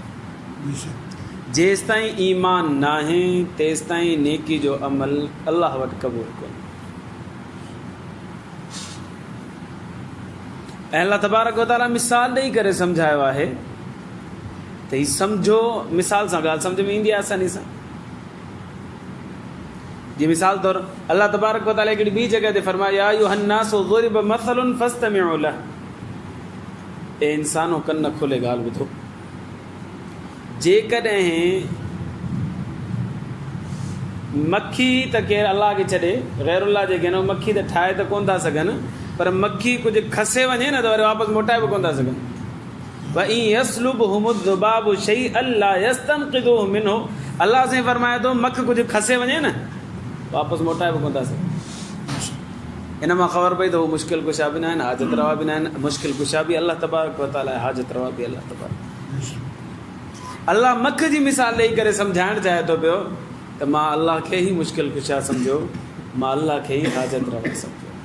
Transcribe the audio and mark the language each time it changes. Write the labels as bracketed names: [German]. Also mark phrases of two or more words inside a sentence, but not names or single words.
[Sindhi] जेसि ताईं ईमान नाहे तेसि ताईं नेकी जो अमल अलाह वटि क़बूल कोन्हे. ऐं [Arabic] الله تبارك وتعالى [Sindhi] मिसाल ॾेई करे सम्झायो आहे त हीउ सम्झो. मिसाल सां ॻाल्हि सम्झ में ईंदी आहे आसानी सां. जीअं मिसाल तौर [Arabic] الله تبارك وتعالى [Sindhi] हिकिड़ी ॿी जॻह ते फरमायो [Arabic] يا أيها الناس ضرب مثل فاستمعوا له. [Sindhi] ए इंसानो कन खोले ॻाल्हि ॿुधो. जेकॾहिं मक्खी त केरु अलाह खे छॾे ग़ैरुल्लाह जे गिनो मक्खी त ठाहे त कोन था सघनि, पर मक्खी कुझु खसे वञे न त वरी वापसि मोटाए बि कोन था सघनि. [Arabic] وإن يسلبهم الذباب شيئا لا يستنقذوه منه. [Sindhi] अलाह साईं फरमाए थो मख कुझु खसे वञे न वापसि मोटाए बि कोन था सघनि. इन मां ख़बर पई त हू मुश्किल कुशा बि न आहिनि, हाजत रवा बि न आहिनि. मुश्किल कुशा बि [Arabic] الله تبارك وتعالى [Sindhi] आहे, हाजत रवा बि [Arabic] الله تبارك. [Sindhi] अलाह मख जी मिसाल ॾेई करे सम्झाइणु चाहे थो पियो त मां अलाह खे ई मुश्किल कुशा सम्झो, मां अलाह खे ई हाजत रवा सम्झो.